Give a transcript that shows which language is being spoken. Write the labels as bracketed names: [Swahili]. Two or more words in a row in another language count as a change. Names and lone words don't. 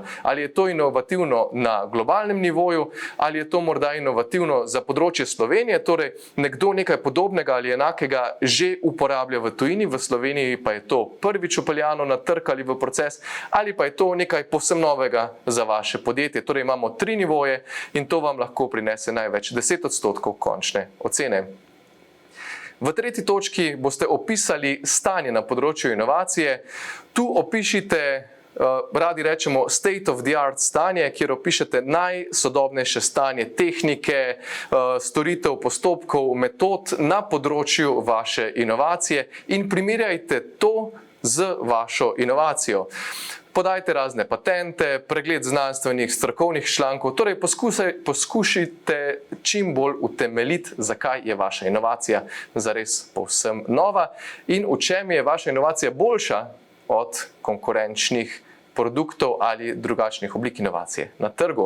[Slovenian] Ali je to inovativno na globalnem nivoju, ali je to morda inovativno za področje Slovenije, torej nekdo nekaj podobnega ali enakega že uporablja v tujini, v Sloveniji pa je to prvič vpeljano na trg ali v proces, ali pa je to nekaj povsem novega za vaše podjetje. Torej imamo 3 nivoje in to vam lahko prinese največ 10% končne ocene. V 3. točki boste opisali stanje na področju inovacije. Tu opišite, radi rečemo, [English] state of the art [Slovenian] stanje, kjer opišete najsodobnejše stanje tehnike, storitev, postopkov, metod na področju vaše inovacije in primerjajte to z vašo inovacijo. Podajte razne patente, pregled znanstvenih, strokovnih člankov, torej poskušajte čim bolj utemeljiti, zakaj je vaša inovacija zares povsem nova in v čem je vaša inovacija boljša od konkurenčnih produktov ali drugačnih oblik inovacije na trgu.